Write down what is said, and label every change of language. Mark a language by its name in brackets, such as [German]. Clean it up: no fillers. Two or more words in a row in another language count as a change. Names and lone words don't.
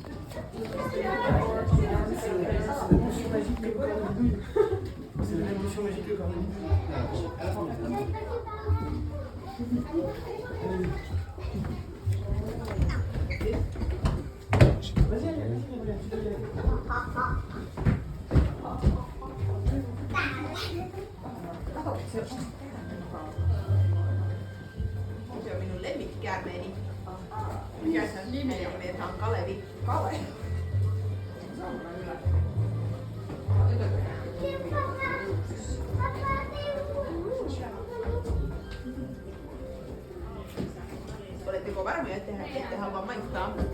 [French] C'est la même potion magique que Cornelie. Vas-y, allez, [Finnish] Se on minun lemmikkikäärmeeni. Mikä sen nimi on? Meitä on Kalevi. Kalevi. Se on kyllä Oletteko varmoja, että ette halua maistaa?